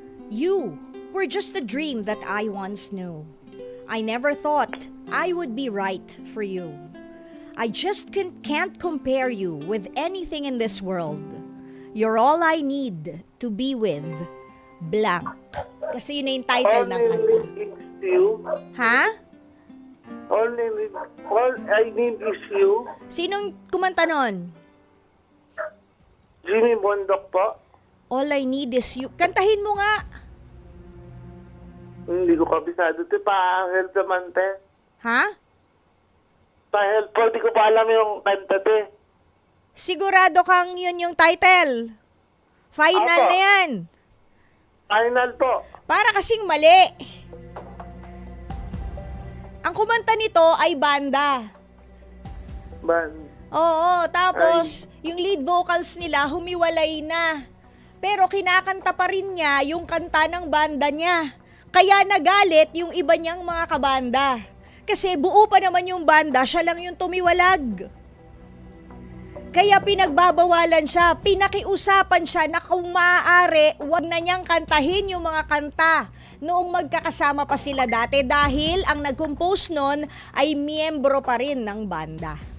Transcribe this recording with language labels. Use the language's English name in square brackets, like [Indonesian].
[English] You were just a dream that I once knew. I never thought I would be right for you. I just can't compare you with anything in this world. You're all I need to be with. Blank. [Filipino] Kasi yun na yung title ng [English] Only [Filipino] kanta. [English] need is you. Ha? All I need is you. [Filipino] Sinong kumanta nun? Jimmy Bondok po. [English] All I need is you. [Filipino] Kantahin mo nga. Hindi ko kabisado. Ito pa-help naman, te. Ha? Pa-help po. Hindi ko pa alam yung kanta, te. Sigurado kang yun yung title. Final Apo. na yan. Final po. Para kasing mali. Ang kumanta nito ay banda. Ban. Oo, tapos yung lead vocals nila humiwalay na. Pero kinakanta pa rin niya yung kanta ng banda niya. Kaya nagalit yung iba niyang mga kabanda. Kasi buo pa naman yung banda, siya lang yung tumiwalag. Kaya pinagbabawalan siya, pinakiusapan siya na kung maaari, wag na niyang kantahin yung mga kanta noong magkakasama pa sila dati dahil ang nag-compose nun ay miyembro pa rin ng banda.